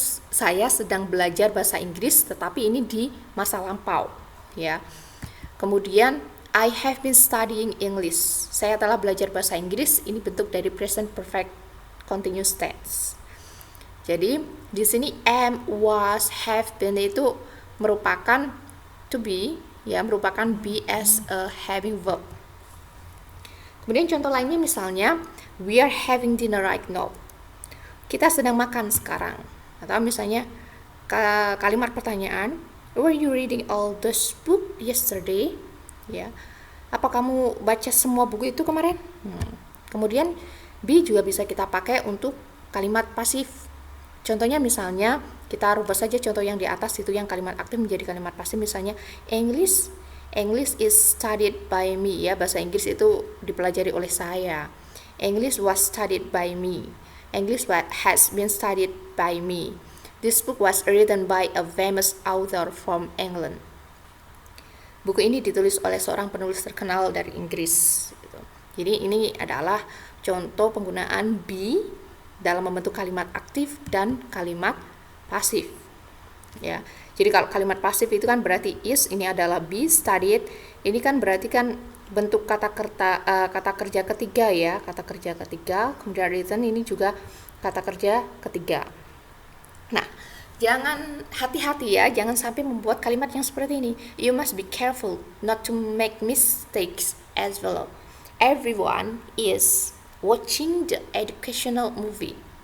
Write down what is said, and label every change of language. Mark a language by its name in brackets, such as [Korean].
[Indonesian] Saya sedang belajar bahasa Inggris, tetapi ini di masa lampau ya. [English] Kemudian I have been studying English. [Indonesian] Saya telah belajar bahasa Inggris. Ini bentuk dari present perfect continuous tense. Jadi di sini am, was, have been itu merupakan to be ya, merupakan be as a having verb. Kemudian contoh lainnya misalnya [English] we are having dinner right now. [Indonesian] Kita sedang makan sekarang. Atau misalnya kalimat pertanyaan, [English] were you reading all those book yesterday? [Indonesian] Ya. Apa kamu baca semua buku itu kemarin? Kemudian be juga bisa kita pakai untuk kalimat pasif. Contohnya misalnya kita rubah saja contoh yang di atas itu yang kalimat aktif menjadi kalimat pasif, misalnya [English] English is studied by me [Indonesian] ya, bahasa Inggris itu dipelajari oleh saya. [English] English was studied by me. English has been studied by me. This book was written by a famous author from England. [Indonesian] Buku ini ditulis oleh seorang penulis terkenal dari Inggris. Jadi ini adalah contoh penggunaan be dalam membentuk kalimat aktif dan kalimat pasif. Ya. Jadi kalau kalimat pasif itu kan berarti is, ini adalah be studied. Ini kan berarti kan bentuk kata kerja ketiga ya, kata kerja ketiga. Kemudian written ini juga kata kerja ketiga. Nah, jangan hati-hati ya, jangan sampai membuat kalimat yang seperti ini. [English] You must be careful not to make mistakes as well. Everyone is watching the educational movie.